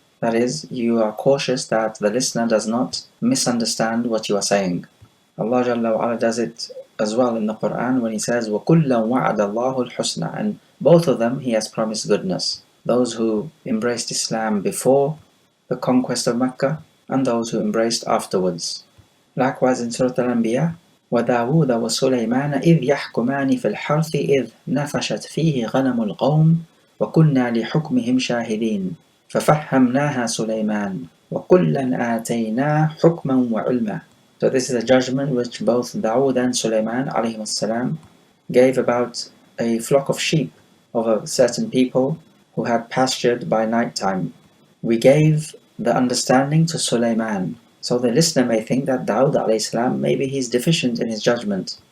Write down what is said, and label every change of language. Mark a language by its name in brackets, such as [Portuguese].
[English] That is, you are cautious that the listener does not misunderstand what you are saying. Allah Jalla wa Ala does it as well in the Quran when He says, [Arabic] وَكُلًّا وَعَدَ اللَّهُ الْحُسْنَى, [English] and both of them He has promised goodness. Those who embraced Islam before the conquest of Mecca, and those who embraced afterwards. Likewise in Surah Al-Anbiya, [Arabic] وَدَاوُودَ وَسُلَيْمَانَ إِذْ يَحْكُمَانِ فِي الْحَرْثِ إِذْ نَفَشَتْ فِيهِ غَنَمُ الْقَوْمِ وَكُنَّا لِحُكْمِهِمْ شَاهِدِينَ فَفَهَّمْنَاهَا سُلَيْمَانَ وَكُلًّا آتَيْنَا حُكْمًا وَعِلْمًا. [English] So this is a judgment which both Dawood and Sulaiman ﷺ gave about a flock of sheep of a certain people who had pastured by night time. We gave the understanding to Sulaiman. So the listener may think that Dawood ﷺ, maybe he's deficient in his judgment.